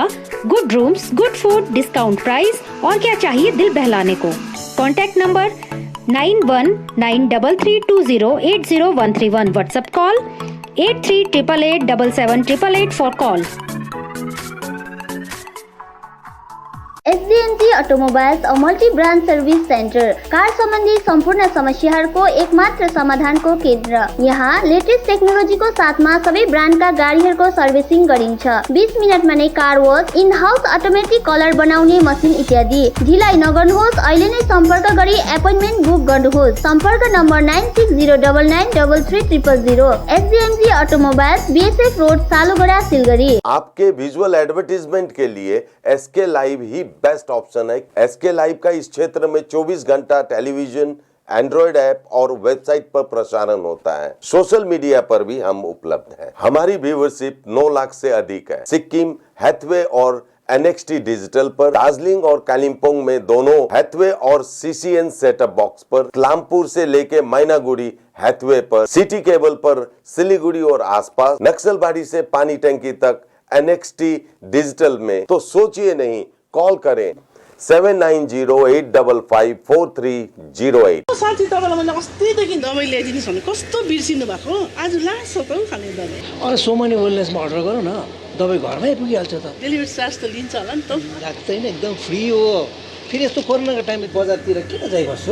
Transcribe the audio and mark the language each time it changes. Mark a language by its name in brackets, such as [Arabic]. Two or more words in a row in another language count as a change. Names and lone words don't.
[English] good rooms, good food, discount price [Hindi] और क्या चाहिए दिल बहलाने को। [English] contact number 919332080131. WhatsApp call 8388877888 for call. [Nepali] SDMG अटोमोबाइल्स [English] a multi brand service center, [Nepali] कार सम्बन्धी सम्पूर्ण समस्याहरूको एकमात्र समाधानको केन्द्र। यहाँ लेटेस्ट टेक्नोलोजीको साथमा सबै ब्रान्डका गाडीहरूको सर्भिसिङ गरिन्छ। 20 मिनटमा नै [English] car wash, in house automatic colour [Nepali] बनाउने मसिन इत्यादि। ढिलाइ नगर्नुहोस्, अहिले नै सम्पर्क गरी [English] appointment book [Nepali] गर्नुहोस्। सम्पर्क नम्बर 9609933000। SDMG अटोमोबाइल्स, BSF रोड, सालुगढा, सिलगढी। [Hindi] आपके [English] visual advertisement [Hindi] के लिए SK लाइव ही [English] best option [Hindi] है। SK लाइव का इस क्षेत्र में 24 घंटा टेलीविजन, [English] Android app [Hindi] और वेबसाइट पर प्रसारण होता है। [English] social media [Hindi] पर भी हम उपलब्ध हैं। हमारी व्यूवरशिप 9 लाख से अधिक है। सिक्किम, हैथवे और NXT डिजिटल पर, दार्जिलिंग और कालिम्पोंग में दोनों हैथवे और CCN [English] setup box [Hindi] पर, क्लामपुर से लेके मैनागुड़ी हैथवे पर, सिटी केबल पर सिलीगुड़ी और आसपास, नक्सलबाड़ी से पानी टंकी तक NXT डिजिटल में। तो सोचिए नहीं, कॉल करें 7908554308। [Nepali] साथी तपाईँलाई मैले अस्तिदेखि दबाई ल्याइदिनुहोस् भने कस्तो बिर्सिनु भएको, आज लास्ट हो त खाने दबाई। अरे सोमनी वेलनेसमा अर्डर गरौँ न, दबाई घरमै पुगिहाल्छ त। [English] delivery charge [Nepali] त लिन्छ होला नि त। लाग्दैन, एकदम फ्री हो। फेरि यस्तो कोरोनाको टाइममा बजारतिर किन जाइ बस्छु।